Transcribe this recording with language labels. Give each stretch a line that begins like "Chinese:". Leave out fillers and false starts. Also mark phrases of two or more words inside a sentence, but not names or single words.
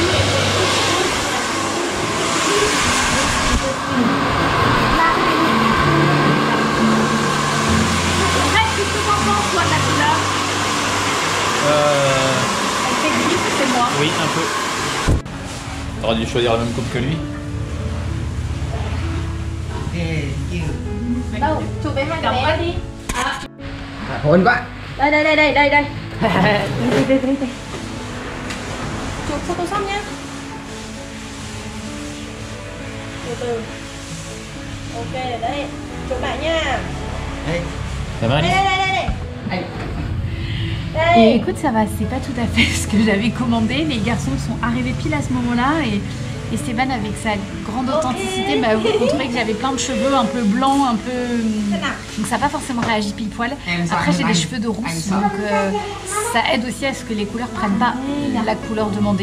French: Qu'est-ce que t'en penses, toi, de la couleur? Elle fait gris, c'est moi. Oui, T'aurais dû choisir la même coupe que lui.
Vietnamese: đâu chụp với hai đứa bé đi. Hôn quá. Đây đây đây đây đây đây. Đây. Chụp cho tôi xong nhá. Từ từ. Ok đấy. Chụp lại nha.
French: Ça va, Alice?
Vietnamese: Đây.
French: Et écoute, ça va, c'est pas tout à fait ce que j'avais commandé. Les garçons sont arrivés pile à ce moment-là et Stéphane, avec sa grande authenticité, m'a montré que j'avais plein de cheveux un peu blancs, un peu... Donc ça n'a pas forcément réagi pile poil. Après, j'ai des cheveux de rousse, donc ça aide aussi à ce que les couleurs ne prennent pas la couleur demandée.